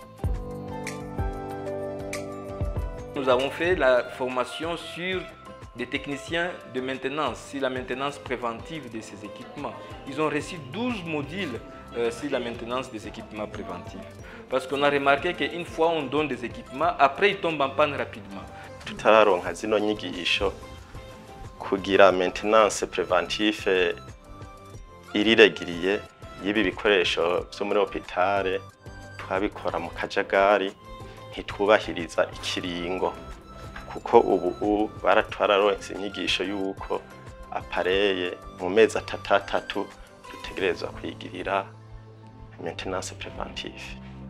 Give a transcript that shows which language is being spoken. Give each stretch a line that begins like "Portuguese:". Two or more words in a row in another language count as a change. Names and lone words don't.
French: Nous avons fait la formation sur des techniciens de maintenance, sur la maintenance préventive de ces équipements. Ils ont reçu 12 modules sur la maintenance des équipements préventifs. Parce qu'on a remarqué qu'une fois on donne des équipements, après ils tombent en panne rapidement.
Rundi: Tutararonka zino nyigisho kugira
French: maintenance préventive
Rundi: iriregiriye y'ibi bikoresho byo muri hôpital twabikora mu kajagari ntitwubahiriza ikiringo kuko ubu baratwararonse inyigisho y'uko apareye mu mezi 3 dutegerezwa kwigirira
French: maintenance préventive.